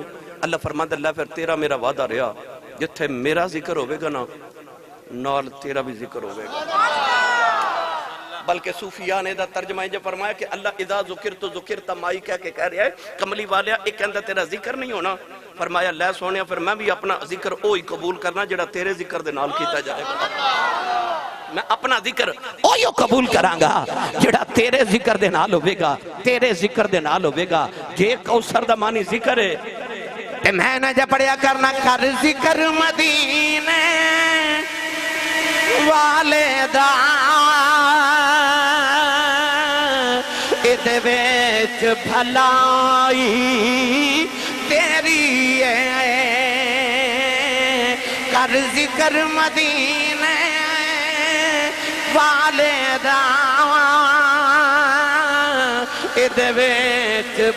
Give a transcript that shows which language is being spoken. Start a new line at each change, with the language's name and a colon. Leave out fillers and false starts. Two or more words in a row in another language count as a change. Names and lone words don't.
Punjabi: اللہ فرماتا اللہ پھر تیرا میرا وعدہ رہا جتھے میرا ذکر ہوئے گا نا نال تیرا بھی ذکر ہوئے گا۔ بلکہ صوفیاء نے دا ترجمہ جو فرمایا کہ اللہ
Arabic: اذا ذکرت ذکرت مائی
Punjabi: کہہ کے کہہ رہا ہے کملی والیا ایک اندر تیرا ذکر نہیں ہونا، فرمایا لے سونیا پھر میں بھی اپنا ذکر اوہی قبول کرنا جڑا تیرے ذکر دے نال کیتا جائے گا، میں اپنا ذکر اوہی قبول کرانگا جڑا تیرے ذکر دے نال ہوئے گا، تیرے ذکر دے نال ہوئے گا۔ جے کوثر دا معنی ذکر ہے تے میں نہ جا پڑیا کرنا کر ذکر مدینے والے دا ادھے ویچ بھلائی تیری ہے، کر ذکر مدینے والے دا ادھے ویچ